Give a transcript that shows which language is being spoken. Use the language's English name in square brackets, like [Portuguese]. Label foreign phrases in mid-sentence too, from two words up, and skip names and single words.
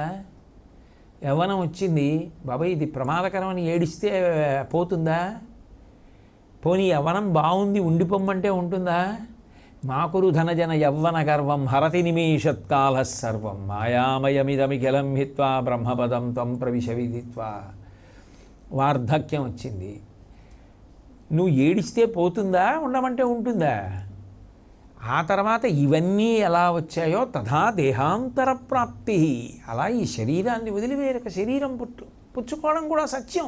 [Telugu] యవ్వనం వచ్చింది, బాబాయ్ ఇది ప్రమాదకరమని ఏడిస్తే పోతుందా? పోనీ యవ్వనం బాగుంది ఉండిపోమ్మంటే ఉంటుందా? [Sanskrit] మాకురు ధనజన యవ్వన గర్వం హరతి నిమేషత్కాల సర్వం మాయామయమిదమిఖిలం హిత్వా బ్రహ్మపదం త్వం ప్రవిశ విదిత్వా. [Telugu] వార్ధక్యం వచ్చింది, నువ్వు ఏడిస్తే పోతుందా? ఉండమంటే ఉంటుందా? ఆ తర్వాత ఇవన్నీ ఎలా వచ్చాయో [Sanskrit] తథా దేహాంతర ప్రాప్తి. [Telugu] అలా ఈ శరీరాన్ని వదిలి వేరొక శరీరం పుచ్చుకోవడం కూడా సత్యం.